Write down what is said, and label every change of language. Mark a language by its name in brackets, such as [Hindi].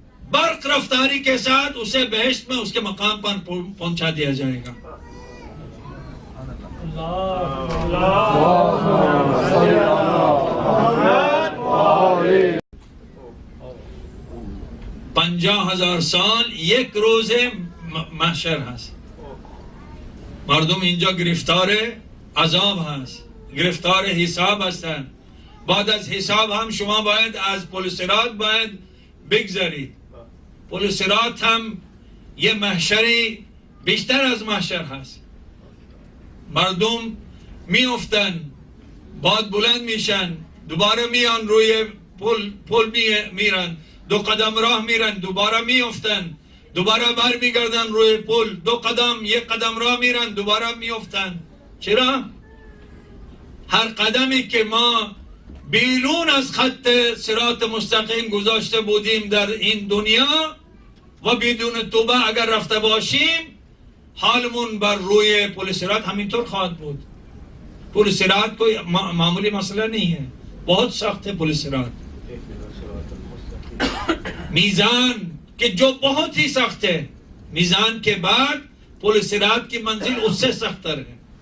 [Urdu] برق رفتاری کے ساتھ اسے بہشت میں اس کے مقام پر پہنچا دیا جائے گا۔ [Persian] 50,000 سال یک روز محشر هست. مردم اینجا گرفتار عذاب هست، گرفتار حساب هستند. بعد از حساب هم شما باید از پل صراط باید بگذرید. پل صراط هم یه محشری بیشتر از محشر هست. مردم میافتن، بعد بلند میشن، دوباره میان روی پل میرن، 2 قدم راه میرن، دوباره میافتن، دوباره بر میگردن روی پل، 2 قدم 1 قدم راه میرن، دوباره میافتن. چرا؟ هر قدمی که ما بیرون از خط صراط مستقیم گذاشته بودیم در این دنیا و بدون توبه اگر رفته باشیم، حالمون بر روی پل صراط همینطور خواهد بود. [Urdu] پل صراط کوئی معمولی مسئلہ نہیں ہے، بہت سخت ہے پل صراط. میزان کہ جو بہت ہی سخت ہے، میزان کے بعد پل صراط کی منزل اس سے سختر ہے.